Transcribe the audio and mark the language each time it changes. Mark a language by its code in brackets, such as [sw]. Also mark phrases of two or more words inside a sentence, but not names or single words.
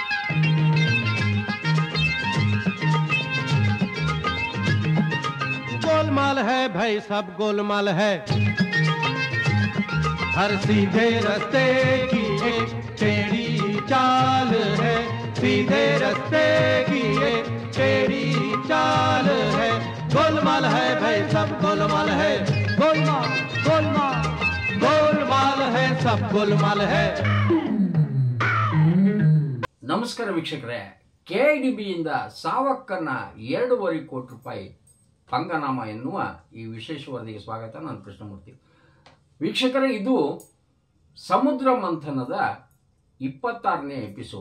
[hi] गोलमाल है भाई सब गोलमाल है, हर सीधे रास्ते की एक टेढ़ी चाल है, सीधे रास्ते की एक टेढ़ी चाल है। गोलमाल है भाई सब गोलमाल है, गोलमाल गोलमाल गोलमाल है सब गोलमाल है। [kn] ನಮಸ್ಕಾರ ವೀಕ್ಷಕರೇ, ಕೆಐಡಿಬಿಯಿಂದ ಸಾವಕ್ಕನ್ನ 2.5 ಕೋಟಿ ರೂಪಾಯಿ ಪಂಗನಾಮ ಎನ್ನುವ ಈ ವಿಶೇಷ ವರದಿಗೆ ಸ್ವಾಗತ. ನಾನು ಕೃಷ್ಣಮೂರ್ತಿ. ವೀಕ್ಷಕರೇ, ಇದು ಸಮುದ್ರ ಮಂಥನದ 26ನೇ ಎಪಿಸೋಡ್.